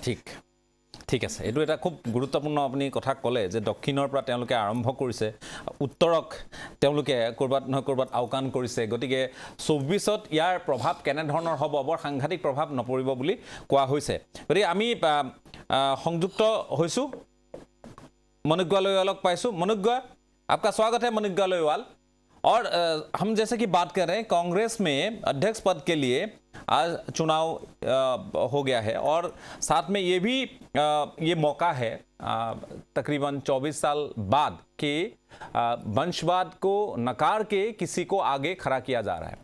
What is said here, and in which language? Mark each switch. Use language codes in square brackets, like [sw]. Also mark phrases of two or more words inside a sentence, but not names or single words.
[as] ঠিক আছে, এইটো এটা খুব গুৰুত্বপূৰ্ণ আপুনি কথা ক'লে যে দক্ষিণৰ পৰা তেওঁলোকে আৰম্ভ কৰিছে, উত্তৰক তেওঁলোকে ক'ৰবাত নহয় ক'ৰবাত আওকাণ কৰিছে। গতিকে 24ত ইয়াৰ প্ৰভাৱ কেনেধৰণৰ হ'ব, বৰ সাংঘাতিক প্ৰভাৱ নপৰিব বুলি কোৱা হৈছে। গতিকে আমি সংযুক্ত হৈছোঁ, মনোজ্ঞা लोहियालक पाइसु। [hi] मनुज्ञा, आपका स्वागत है मनुज्ञा लोहियाल। और हम जैसे कि बात कर रहे हैं, कांग्रेस में अध्यक्ष पद के लिए आज चुनाव हो गया है और साथ में ये भी ये मौका है तकरीबन 24 साल बाद कि वंशवाद को नकार के किसी को आगे खड़ा किया जा रहा है।